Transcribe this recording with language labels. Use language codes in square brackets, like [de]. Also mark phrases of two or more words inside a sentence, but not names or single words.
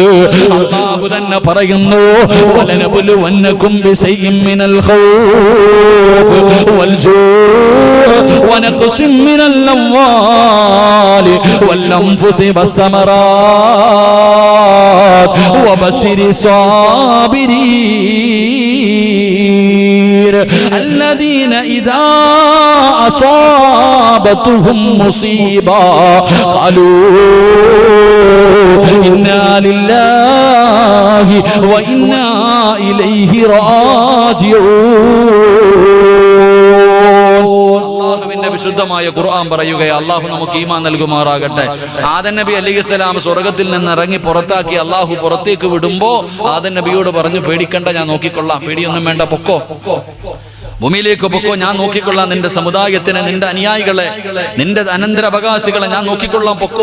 [ar] അല്ലാഹു [ml] തന്നെ പറയുന്നു [ar] ولنبلونكم بشيء من الخوف والجوع ونقص من الأموال والأنفس والثمرات وبشر الصابرين الذين إذا أصابتهم مصيبة قالوا إنا لله وإنا إليه راجعون. [ml] അല്ലാഹുവിന്റെ വിശുദ്ധമായ ഖുർആൻ പറയുകയാ. അല്ലാഹു നമുക്ക് ഈമാൻ നൽകുമാറാകട്ടെ. ആദം നബി അലൈഹിസ്സലാം സ്വർഗ്ഗത്തിൽ നിന്ന് ഇറങ്ങി പുറത്താക്കി അല്ലാഹു പുറത്തേക്ക് വിടുമ്പോ ആദം നബിയോട് പറഞ്ഞു പേടിക്കണ്ട, ഞാൻ നോക്കിക്കൊള്ളാം, പേടിയൊന്നും വേണ്ട, പൊക്കോ, ഭൂമിയിലേക്ക് പൊക്കോ, ഞാൻ നോക്കിക്കൊള്ളാം, നിന്റെ സമുദായത്തിനെ, നിന്റെ അനുയായികളെ, നിന്റെ അനന്തരാവകാശികളെ ഞാൻ നോക്കിക്കൊള്ളാം, പൊക്കോ.